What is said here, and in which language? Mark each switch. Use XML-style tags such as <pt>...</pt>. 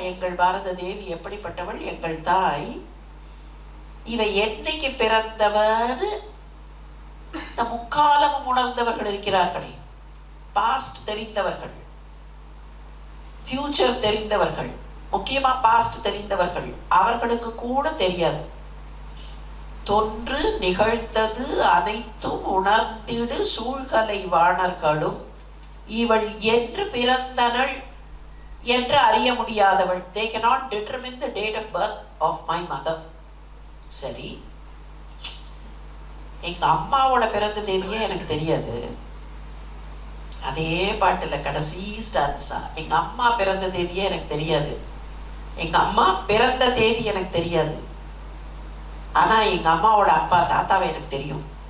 <ta>எங்கள் பாரத தேவி எப்படிப்பட்டவள்? எங்கள் தாய். இவை என்னைக்கு பிறந்தவன்னு இந்த முக்காலமும் உணர்ந்தவர்கள் இருக்கிறார்களே, பாஸ்ட் தெரிந்தவர்கள், ஃபியூச்சர் தெரிந்தவர்கள், முக்கியமா பாஸ்ட் தெரிந்தவர்கள், அவர்களுக்கு கூட தெரியாது. தொன்று நிகழ்ந்தது அனைத்தும் உணர்ந்திடு சூழ்கலை வாணர்களும் இவள் என்று பிறந்தனள் என்று அறிய முடியாதவள்.</ta> <en>They cannot determine the date of birth of my mother.</en> <ta>சரி, எங்க அம்மாவோட பிறந்த தேதியே எனக்கு தெரியாது. அதே பாட்டுல கடைசி ஸ்டான்ஸா, எங்க அம்மா பிறந்த தேதியே எனக்கு தெரியாது. எங்க அம்மா பிறந்த தேதி எனக்கு தெரியாது. ஆனா எங்க அம்மாவோட அப்பா தாத்தாவை எனக்கு தெரியும்.</ta>